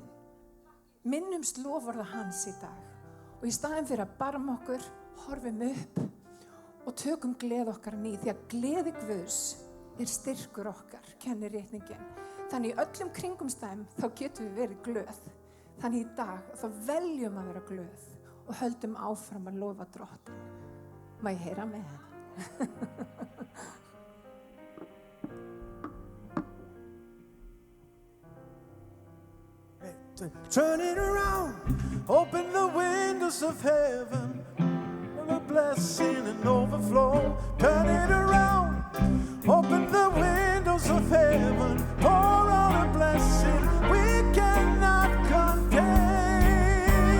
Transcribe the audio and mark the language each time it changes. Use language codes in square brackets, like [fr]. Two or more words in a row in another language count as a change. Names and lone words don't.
[is] Minnumst loforða hans í dag. Og í staðinn fyrir að barma okkur, horfum upp og tökum gleði okkar ný. Því að gleði Guðs er styrkur okkar, kennir ritningin. Þannig í öllum kringumstæðum þá getum við verið glöð. Þannig í dag þá veljum að vera glöð og höldum áfram að lofa drottin. Má ég heyra með henni? [en] Turn it around, open the windows of heaven, a blessing and overflow. Turn it around, open the windows of heaven, pour out a blessing we cannot contain.